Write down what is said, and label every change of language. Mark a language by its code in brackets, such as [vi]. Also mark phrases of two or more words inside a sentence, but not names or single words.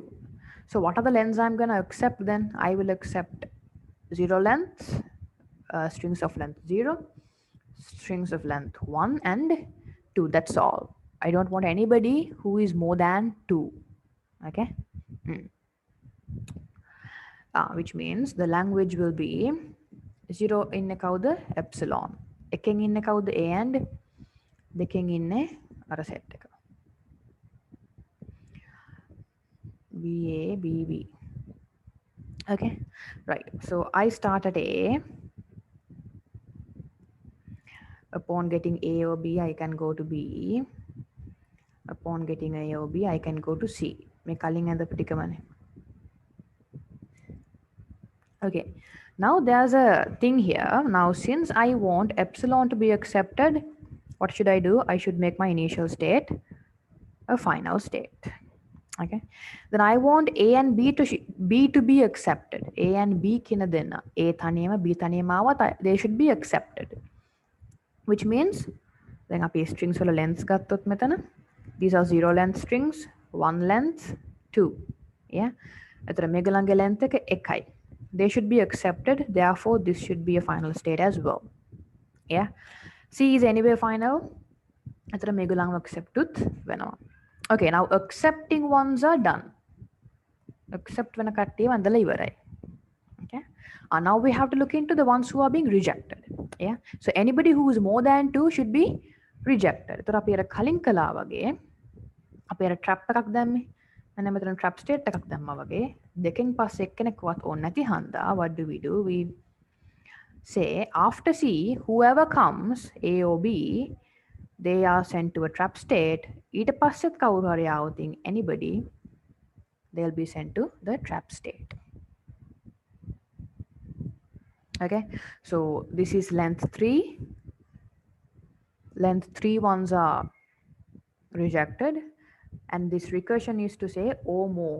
[en] So what are the lengths I'm going to accept then? I will accept 0 lengths, strings of length 0, strings of length 1 and 2. That's all. I don't want anybody who is more than 2. Okay. Which means the language will be 0 in කවුද epsilon, [si] එකෙන් ඉන්නේ කවුද [en] a and [si] දෙකෙන් ඉන්නේ අර set එක [en] BA BB. Okay, right, so I start at A. Upon getting A or B, I can go to B. Upon getting A or B, I can go to C. [si] මේ කලින් ඇඳ පිටිකමනේ. [en] Okay, now there's a thing here. Now since I want epsilon to be accepted, what should I do? I should make my initial state a final state. Okay, then I want A and B to be accepted. [si] A and B කියන දෙන්න. A තනියම B තනියම ආවත් [en] they should be accepted. Which means then [si] අපි strings වල lengths ගත්තොත් මෙතන [en] these are 0 length strings, 1 length, 2. Yeah. [si] එතන මේගොල්ලන්ගේ length එක 1යි. [en] They should be accepted. Therefore this should be a final state as well. Yeah. C is anyway final. [si] එතන මේගොල්ලන්ව accept උත් වෙනවා. [en] Okay, now accepting ones are done. [si] Accept වෙන කට්ටිය වන්දලා ඉවරයි. [en] Okay. Now we have to look into the ones who are being rejected. Yeah. So anybody who is more than 2 should be rejected. [si] එතකොට අපි අර කලින් කළා වගේ අපි අර trap එකක් දැම්මේ. මෙන්න මෙතන trap state එකක් දැම්මා වගේ දෙකෙන් පස්සේ එක්කෙනෙක්වත් ඕනේ නැති හන්දා [en] what do? We say after C whoever comes A or B they are sent to a trap state. [si] ඊට පස්සෙත් කවුරු හරි ආවොතින් [en] anybody they'll be sent to the trap state. Okay, so this is length 3. Length 3 ones are rejected, and this recursion is to say or more.